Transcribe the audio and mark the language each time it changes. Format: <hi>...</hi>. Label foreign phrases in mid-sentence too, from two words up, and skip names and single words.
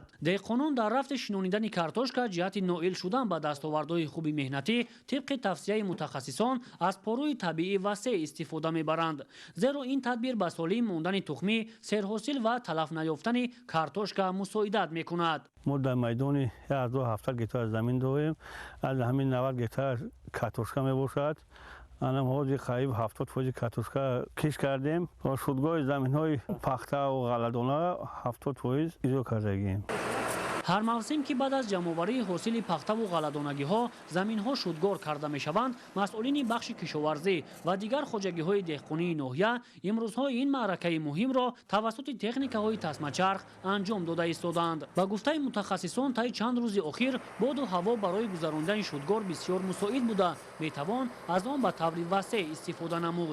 <fa>دهقانان در رفت شینانیدن کارتوشکا جهت نائل شدن به دستاوردهای خوبی مهنتی طبق توصیه متخصصان از پاروی طبیعی وسیع استفاده میبرند، زیرا این تدبیر به سالم ماندن تخمی، سرحاصل و تلف نیافتن کارتوشکا مساعدت میکند. ما در میدان 1070 هکتار زمین داریم، از همین 90 هکتار کارتوشکا میباشد. الان حاضر قریب 70% کارتوشکا کش کردیم و شدگاه زمین های پخته و غله‌دانه 70% ایجاد کردیم.</fa> <tg>ҳар мавсим ки баъд аз ҷамъоварии ҳосили пахтаву ғалладонагиҳо заминҳо шудгор карда мешаванд, масъулини бахши кишоварзӣ ва дигар хоҷагиҳои деҳқонии ноҳия имрӯзҳо ин маъракаи муҳимро тавассути техникаҳои тасмачарх анҷом дода истоданд. Ба гуфтаи мутахассисон, таи чанд рӯзи охир боду ҳаво барои гузарондани шудгор бисёр мусоид буда метавон аз он ба таври васеъ истифода намуд.</tg>